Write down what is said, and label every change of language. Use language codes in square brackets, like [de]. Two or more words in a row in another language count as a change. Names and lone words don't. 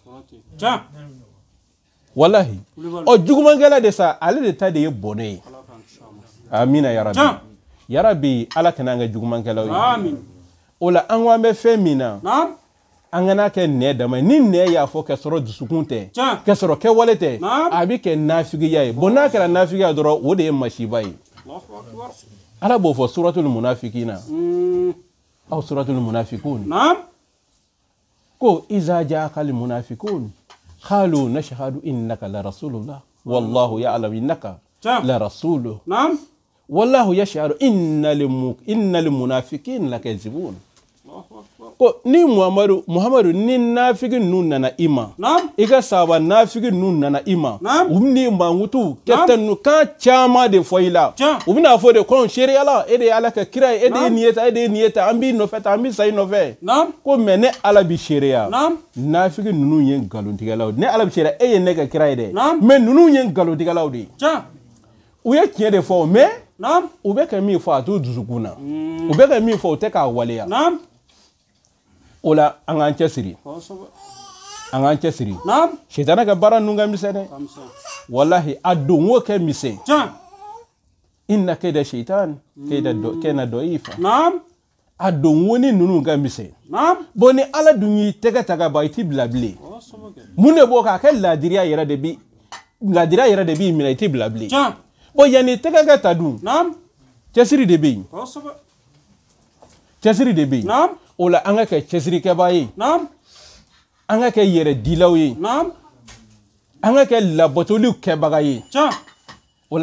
[bm] walahi ɔ jugumankɛla de sa ale de ta de ye bɔnɛ ye amina yarabi yarabi ala kana an kɛ jugumankɛlaw ye o la an ko an bɛ fɛn min na an kana kɛ nɛ dama ni nɛ y'a fɔ k'a sɔrɔ dusukun tɛ k'a sɔrɔ kɛwale tɛ a bɛ kɛ nafigiya ye bon n'a kɛra nafigiya dɔrɔn o de ye masiba ye ala b'o fɔ suratul munafikina aw suratul munafikun [ar] ko إذا جاءك المنافقون قالوا نشهد إنك لرسول الله والله يعلم إنك لرسوله والله يشهد إن المنافقين لكاذبون [bm] ko ni muhammadu ni nafigi nun nana ima i ka sahaba nafigi nun nana ima u ni mangutu ketanu kan caman de fɔ i la u bɛna fɔ de ko seriyala e de ye ala ka kira ye e de ye nin ye tan an b'i nɔfɛ tan an b'i sa i nɔfɛ ko mais ne ala bi seriya nafigi ninnu ye nkalontigɛlaw ne ala bi seriya e ye ne ka kira ye dɛ mais ninnu ye nkalontigɛlaw de u ye tiɲɛ de fɔ mais u bɛ ka min fɔ a t'u dusukun na u bɛ ka min fɔ u tɛ k'a waleya o la an k'an cɛsiri an k'an cɛsiri sitana ka baara ninnu ka misɛn dɛ walahi a donko kɛ misɛn [ar] إن كيد الشيطان كان ضعيفا [bm] a donko ni ninnu ka misɛn bon ni ala dun y'i tɛgɛ ta ka ban i t'i bila bilen mun de b'o k'a kɛ ladiriya yɛrɛ de b'i minɛ i t'i bila bilen bon yanni tɛgɛ ka ta dun cɛsiri de bɛ yen cɛsiri de bɛ yen o la an ka kɛ cɛsirikɛbaa ye an ka kɛ yɛrɛdilaw ye an ka kɛ labatoliw kɛbaga ye o la